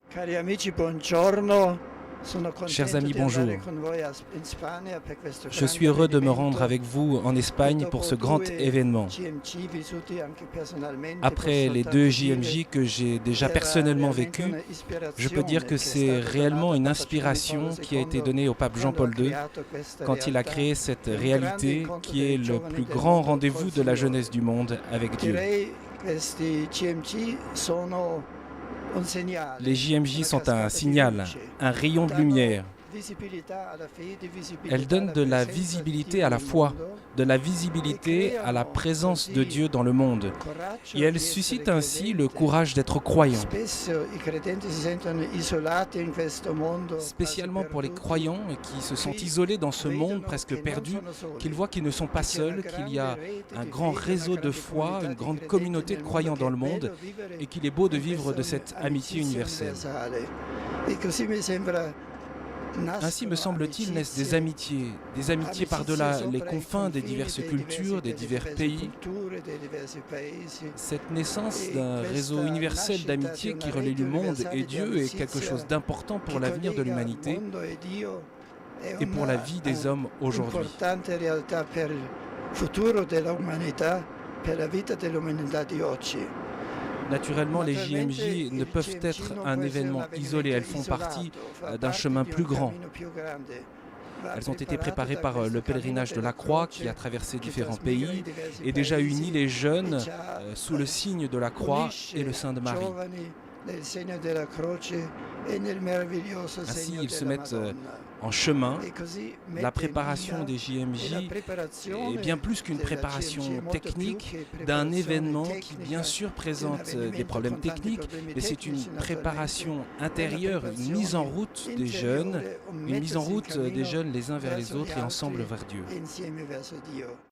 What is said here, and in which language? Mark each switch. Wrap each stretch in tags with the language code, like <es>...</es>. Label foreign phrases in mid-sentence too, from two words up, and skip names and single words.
<it>Cari amici, buongiorno. Sono</it> <fr>Chers</fr> <it>contento</it> <fr>amis,</fr> <it>di andare</it> <fr>bonjour.</fr> <it>con voi in Spagna per questo</it> <fr>Je suis</fr> <it>grande</it> <fr>heureux de me rendre</fr> <it>avvenimento</it> <fr>avec vous en</fr> <it>e</it> <fr>Espagne pour</fr> <it>dopo</it> <fr>ce grand</fr> <it>due</it> <fr>événement.</fr> <it>GMC vissuti anche personalmente</it> <fr>Après</fr> <it>posso</it> <fr>les deux</fr> <it>tanto dire</it> <fr>JMJ que j'ai déjà</fr> <it>che era</it> <fr>personnellement</fr> <it>realmente</it> <fr>vécus, je peux dire</fr> <it>un'ispirazione</it> <fr>que</fr> <it>che è</it> <fr>c'est</fr> <it>stata donata</it> <fr>réellement</fr> <it>a</it> <fr>une</fr> <it>Papa Giovanni Paolo</it> <fr>inspiration qui a été</fr> <it>II</it> <fr>donnée au pape</fr> <it>quando ha</it> <fr>Jean-Paul II</fr> <it>creato questa</it> <fr>quand il a</fr> <it>realtà.</it> <fr>créé cette</fr> <it>È un grande</it> <fr>réalité</fr> <it>incontro</it> <fr>qui</fr> <it>dei</it> <fr>est le</fr> <it>giovani</it> <fr>plus</fr> <it>del</it> <fr>grand</fr> <it>mondo col</it> <fr>rendez-vous de la</fr> <it>Signore.</it> <fr>jeunesse du monde avec Dieu.</fr> <it>Direi questi GMC sono un segnale,</it> <fr>Les JMJ</fr> <it>una</it> <fr>sont un</fr> <it>cascata di</it> <fr>signal,</fr> <it>luce.</it> <fr>un rayon de</fr> <it>Danno</it> <fr>lumière.</fr> <it>visibilità alla fede,</it> <fr>Elles</fr> <it>visibilità</it> <fr>donnent</fr> <it>alla</it> <fr>de la</fr> <it>presenza di</it> <fr>visibilité</fr> <it>Dio</it> <fr>à la</fr> <it>nel</it> <fr>foi,</fr> <it>mondo</it> <fr>de la</fr> <it>e</it> <fr>visibilité à la</fr> <it>creano</it> <fr>présence de</fr> <it>così</it> <fr>Dieu dans le monde. Et</fr> <it>coraggio</it> <fr>elles</fr> <it>di essere</it> <fr>suscitent ainsi le</fr> <it>credente.</it> <fr>courage d'être croyant.</fr> <it>Spesso i credenti si sentono isolati in questo mondo quasi</it> <fr>Spécialement pour les</fr> <it>perduti,</it> <fr>croyants qui se sentent</fr> <it>qui</it> <fr>isolés dans ce monde</fr> <it>vedono</it> <fr>presque</fr> <it>che non</it> <fr>perdu,</fr> <it>sono soli,</it> <fr>qu'ils voient qu'ils ne sont pas</fr> <it>che c'è una</it> <fr>seuls, qu'il y</fr> <it>grande</it> <fr>a</fr> <it>rete</it> <fr>un</fr> <it>di</it> <fr>grand</fr> <it>fede, una</it> <fr>réseau de</fr> <it>grande</it> <fr>foi,</fr> <it>comunità</it> <fr>une</fr> <it>di</it> <fr>grande</fr> <it>credenti</it> <fr>communauté de</fr> <it>nel mondo,</it> <fr>croyants</fr> <it>che</it> <fr>dans</fr> <it>è</it> <fr>le monde</fr> <it>bello vivere</it> <fr>et qu'il est beau de</fr> <it>in</it> <fr>vivre de</fr> <it>questa</it> <fr>cette amitié</fr> <it>amicizia</it> <fr>universelle.</fr> <it>universale. E così mi sembra</it> <fr>Ainsi me</fr> <it>nascono</it> <fr>semble-t-il naissent</fr> <it>amicizie</it> <fr>des amitiés</fr> <it>amicizie</it> <fr>par-delà les</fr> <it>sopra i</it> <fr>confins des</fr> <it>confini</it> <fr>diverses cultures, des</fr> <it>delle</it> <fr>divers</fr> <it>diverse</it> <fr>pays.</fr> <it>culture, dei diversi paesi.</it> <fr>Cette naissance</fr> <it>E</it> <fr>d'un réseau</fr> <it>questa</it> <fr>universel</fr> <it>nascita di</it> <fr>d'amitié qui</fr> <it>una</it> <fr>relie</fr> <it>rete</it> <fr>le monde et</fr> <it>universale di</it> <fr>Dieu est quelque chose</fr> <it>amicizia</it> <fr>d'important pour</fr> <it>che</it> <fr>l'avenir de</fr> <it>collega</it> <fr>l'humanité</fr> <it>mondo e Dio è</it> <fr>et pour la vie des hommes aujourd'hui.</fr> <it>un'importante realtà per il futuro dell'umanità, per la vita dell'umanità di oggi.</it> <fr>Naturellement, les</fr> <it>Naturalmente</it> <fr>JMJ ne</fr> <it>il</it> <fr>peuvent</fr> <it>GMC</it> <fr>être</fr> <it>non</it> <fr>un</fr> <it>può essere un</it> <fr>événement isolé, elles</fr> <it>avvenimento</it> <fr>font partie</fr> <it>isolato, fa</it> <fr>d'un</fr> <it>parte</it> <fr>chemin</fr> <it>di</it> <fr>plus</fr> <it>un</it> <fr>grand.</fr> <it>cammino più grande. Va</it> <fr>Elles ont été</fr> <it>preparato</it> <fr>préparées</fr> <it>da</it> <fr>par</fr> <it>questo</it> <fr>le</fr> <it>cammino</it> <fr>pèlerinage de</fr> <it>della</it> <fr>la croix qui a</fr> <it>croce</it> <fr>traversé</fr> <it>che</it> <fr>différents</fr> <it>trasmigra i</it> <fr>pays</fr> <it>diversi</it> <fr>et déjà uni</fr> <it>paesi</it> <fr>les</fr> <it>e</it> <fr>jeunes</fr> <it>già</it> <fr>sous le signe de la croix et le</fr> <it>unisce</it> <fr>sein de Marie.</fr> <it>giovani nel segno della croce e nel meraviglioso</it> <fr>Ainsi,</fr> <it>segno</it> <fr>ils se</fr> <it>della</it> <fr>mettent</fr> <it>Madonna.</it> <fr>en chemin.</fr> <it>E così</it> <fr>La</fr> <it>mette</it> <fr>préparation</fr> <it>via</it> <fr>des</fr> <it>e la</it> <fr>JMJ est bien</fr> <it>preparazione</it> <fr>plus qu'une</fr> <it>della</it> <fr>préparation</fr> <it>GMC è molto più</it> <fr>technique</fr> <it>che</it> <fr>d'un</fr> <it>preparazione</it> <fr>événement qui bien</fr> <it>tecnica</it> <fr>sûr</fr> <it>di un</it> <fr>présente des</fr> <it>avvenimento</it> <fr>problèmes</fr> <it>con tanti</it> <fr>techniques,</fr> <it>problemi</it> <fr>mais c'est une</fr> <it>tecnici naturalmente.</it> <fr>préparation</fr> <it>È una</it> <fr>intérieure, une mise en</fr> <it>preparazione</it> <fr>route des jeunes,</fr> <it>interiore, un</it> <fr>une mise en</fr> <it>mettersi in</it> <fr>route des</fr> <it>cammino</it> <fr>jeunes les uns vers les</fr> <it>verso gli</it> <fr>autres et ensemble</fr> <it>altri</it> <fr>vers Dieu.</fr> <it>e insieme verso Dio.</it>